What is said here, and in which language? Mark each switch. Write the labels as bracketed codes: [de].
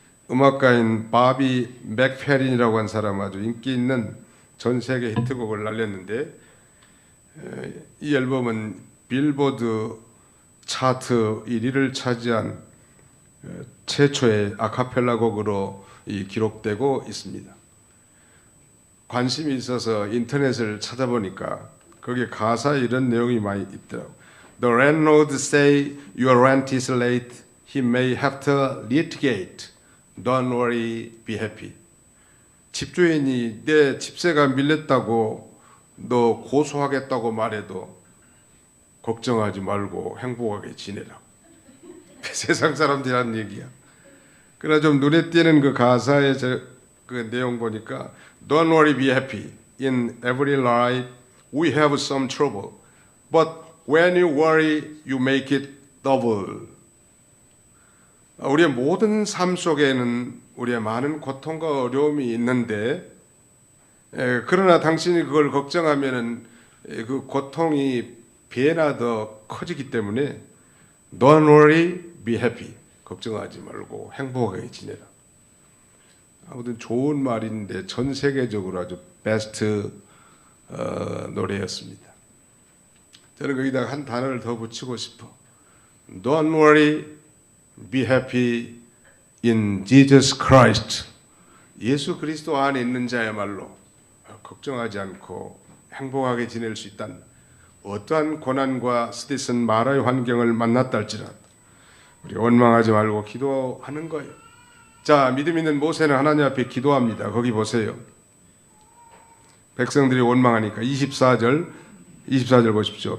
[ko] 음악가인 바비 맥페린이라고 한 사람 아주 인기 있는 전 세계 히트곡을 날렸는데 이 앨범은 빌보드 차트 1위를 차지한 최초의 아카펠라 곡으로 기록되고 있습니다. 관심이 있어서 인터넷을 찾아보니까 거기에 가사에 이런 내용이 많이 있더라고요. [en] The landlord say your rent is late. He may have to litigate. Don't worry, be happy. [ko] 집주인이 내 집세가 밀렸다고 너 고소하겠다고 말해도 걱정하지 말고 행복하게 지내라. 세상 사람들이 하는 얘기야. 그러나 좀 눈에 띄는 그 가사의 그 내용 보니까 [en] Don't worry, be happy. In every life we have some trouble. But when you worry, you make it double. [ko] 우리의 모든 삶 속에는 우리의 많은 고통과 어려움이 있는데 그러나 당신이 그걸 걱정하면은 그 고통이 배나 더 커지기 때문에 [en] Don't worry, be happy. [ko] 걱정하지 말고 행복하게 지내라. 아무튼 좋은 말인데 전 세계적으로 아주 베스트 노래였습니다. 저는 거기다가 한 단어를 더 붙이고 싶어. [en] Don't worry, be happy in Jesus Christ. [ko] 예수 그리스도 안에 있는 자야말로 걱정하지 않고 행복하게 지낼 수 있다는, 어떠한 고난과 쓰디쓴 마라의 환경을 만났다 할지라도 우리 원망하지 말고 기도하는 거예요. 자, 믿음 있는 모세는 하나님 앞에 기도합니다. 거기 보세요. 백성들이 원망하니까 24절 보십시오.